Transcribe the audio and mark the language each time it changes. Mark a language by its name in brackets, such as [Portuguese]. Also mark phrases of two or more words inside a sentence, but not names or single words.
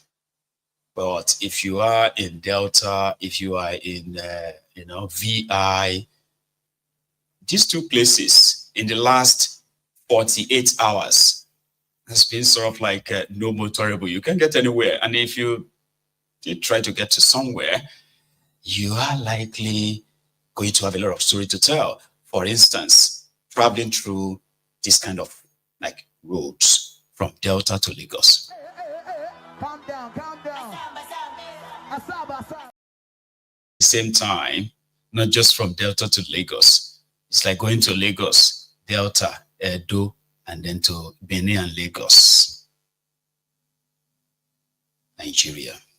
[English] But if you are in Delta, if you are in, VI, these two places in the last 48 hours has been sort of like no motorable. You can't get anywhere. And if you did try to get to somewhere, you are likely going to have a lot of story to tell. For instance, traveling through this kind of like roads from Delta to Lagos. Calm down, calm down. Asaba, asaba. At the same time, not just from Delta to Lagos. It's like going to Lagos, Delta, Edo, and then to Benin and Lagos, Nigeria.